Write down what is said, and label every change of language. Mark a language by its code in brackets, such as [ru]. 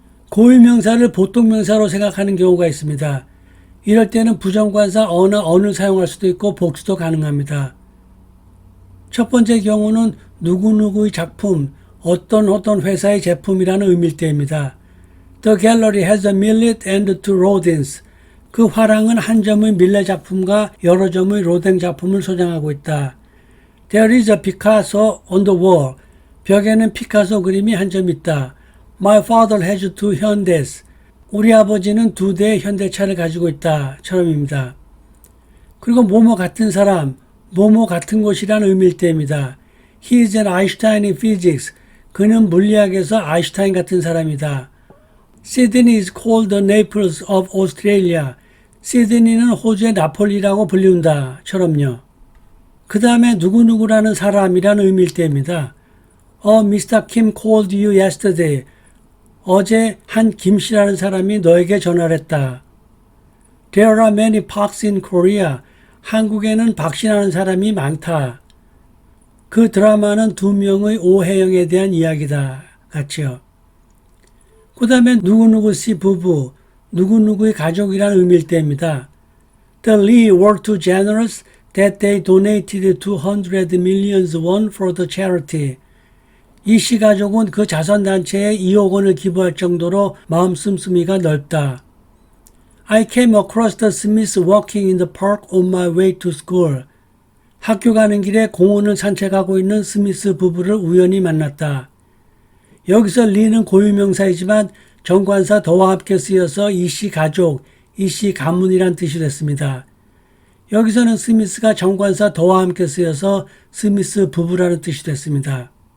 [ko] 고유명사를 보통명사로 생각하는 경우가 있습니다. 이럴 때는 부정관사 어를 사용할 수도 있고 복수도 가능합니다. 첫 번째 경우는 누구누구의 작품, 어떤 회사의 제품이라는 의미일 때입니다. [en] The gallery has a millet and two rodents. [ko] 그 화랑은 한 점의 밀레 작품과 여러 점의 로댕 작품을 소장하고 있다. [en] There is a Picasso on the wall. [ko] 벽에는 피카소 그림이 한 점 있다. [en] My father has two Hyundais. [ko] 우리 아버지는 2대의 현대차를 가지고 있다. 처럼입니다. 그리고 뭐뭐 같은 사람, 뭐뭐 같은 곳이라는 의미일 때입니다. [en] He is an Einstein in physics. [ko] 그는 물리학에서 아인슈타인 같은 사람이다. [en] Sydney is called the Naples of Australia. [ko] 시드니는 호주의 나폴리라고 불리운다. 처럼요. 그 다음에 누구누구라는 사람이라는 의미일 때입니다. [en] Mr. Kim called you yesterday. [ko] 어제 한 김씨라는 사람이 너에게 전화를 했다. [en] There are many Parks in Korea. [ko] 한국에는 박씨라는 사람이 많다. 그 드라마는 두 명의 오해영에 대한 이야기다. 같이요. 그 다음에 누구누구 씨 부부, 누구누구의 가족이라는 의미일 때입니다. [en] The Lee were too generous that they donated 200 million won for the charity. [ko] 이 씨 가족은 그 자선단체에 2억 원을 기부할 정도로 마음 씀씀이가 넓다. [en] I came across the Smiths walking in the park on my way to school. [ko] 학교 가는 길에 공원을 산책하고 있는 스미스 부부를 우연히 만났다. 여기서 리는 고유명사이지만 정관사 더와 함께 쓰여서 이씨 가족, 이씨 가문이란 뜻이 됐습니다. 여기서는 스미스가 정관사 더와 함께 쓰여서 스미스 부부라는 뜻이 됐습니다.